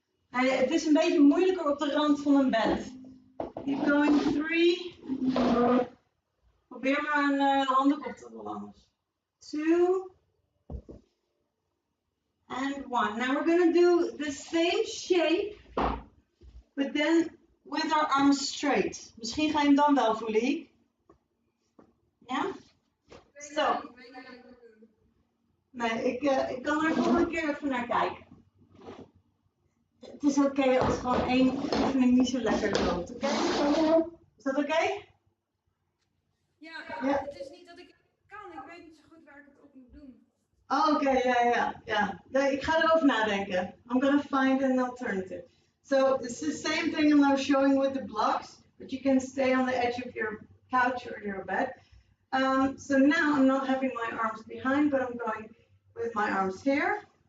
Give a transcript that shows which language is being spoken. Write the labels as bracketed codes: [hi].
[nl] Het is een beetje moeilijker op de rand van een bed. [en] Keep going. [nl] 3. Probeer maar een handdoek op te rollen. [en] 2. And 1. Now we're going to do the same shape, but then with our arms straight. [nl] Misschien ga je hem dan wel voelen, Hiek. Ja? Zo. Nee, ik kan er volgende keer even naar kijken. Het is oké als gewoon één oefening niet zo lekker loopt, oké? Is dat oké? Ja, het is niet dat ik kan. Ik weet niet zo goed waar ik het op moet doen. Oh, oké, ja. Ik ga erover nadenken. [en] I'm gonna find an alternative. So it's the same thing I'm now showing with the blocks, but you can stay on the edge of your couch or your bed. So now I'm not having my arms behind, but I'm going with my arms here.